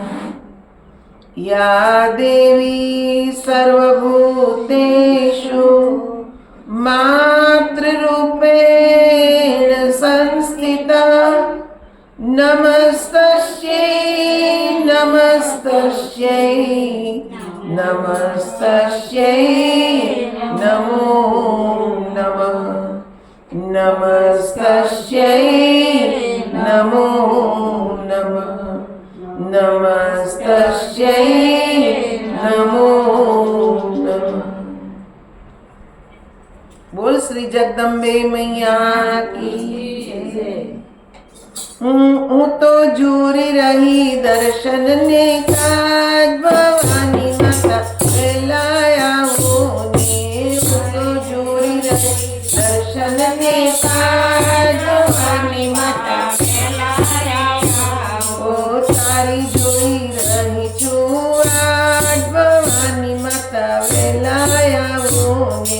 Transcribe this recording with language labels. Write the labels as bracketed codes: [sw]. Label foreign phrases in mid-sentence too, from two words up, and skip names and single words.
[sa] या देवी सर्वभूतेषु मातृरूपेण संस्थिता नमस्तस्यै नमस्तस्यै नमस्तस्यै नमो नमः नमस्तस्यै नमो नमः नमस्तस्यै नमो नमः। [hi] बोल श्री जगदम्बे मैया की जय। [gu] હું તો જુરી રહી દર્શન ને કાજ ભવાની માતા પહેલા આવો ને હું તો જુરી રહી દર્શન ને કાજ ભવાની માતા ઓ તારી જોઈ રહી છું આજ ભવાની માતા પહેલા આવો ને